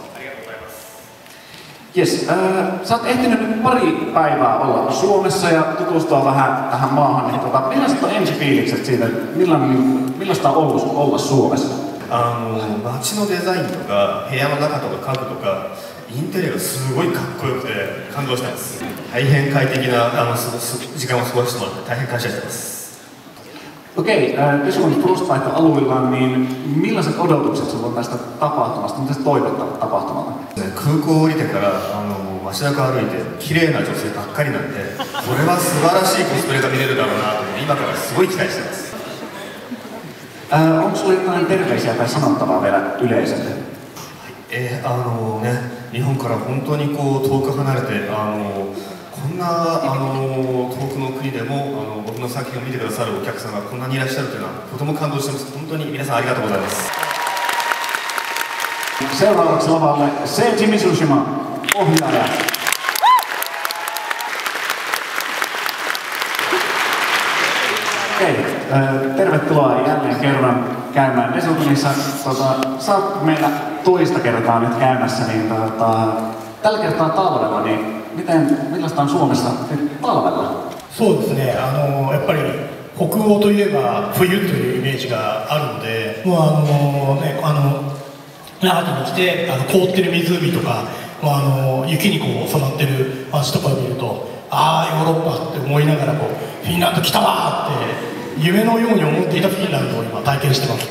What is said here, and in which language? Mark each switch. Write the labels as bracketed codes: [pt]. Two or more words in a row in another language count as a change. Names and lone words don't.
[fi] Jes, sä oot ehtinyt pari päivää olla Suomessa ja tutustua vähän tähän maahan. Niin millaiset on ensifiilikset siitä, millaista on ollut olla Suomessa? [ja] 街のデザインとか部屋の中とか家具とかインテリアがすごいかっこよくて感動してます。大変快適な時間を過ごしてもらって大変感謝してます。 [fi] Okei, Vesulan Frostbite-alueella, niin millaiset odotukset sulla on tästä tapahtumasta? Mitä sä toivot tapahtumalta? [ja] 空港降りてから街中歩いて綺麗な女性ばっかりなんで、これは素晴らしいコスプレが見れるだろうなと今からすごい期待してます。 [fi] Onko sulla jotain terveisiä tai sanottavaa vielä yleisölle? [ja] 日本から本当にこう遠く離れてこんな遠くの国でも僕の作品を見てくださるお客さんがこんなにいらっしゃるというのはとても感動してます。本当に皆さんありがとうございます。 [fi] Seuraavaksi lavalle Seiji Mizushima, ohjaaja. Okei, tervetuloa jälleen kerran käymään Vesutunissa. Sä oot meillä toista kertaa nyt käymässä, niin tällä kertaa talvella, niin millaista on Suomessa nyt talvella? [ja] そうですね、やっぱり北欧といえば冬というイメージがあるので、もう那覇に来て凍ってる湖とか、雪にこう染まってる街とかを見ると、ああヨーロッパって思いながらこうフィンランド来たわーって夢のように思っていたフィンランドを今体験してます。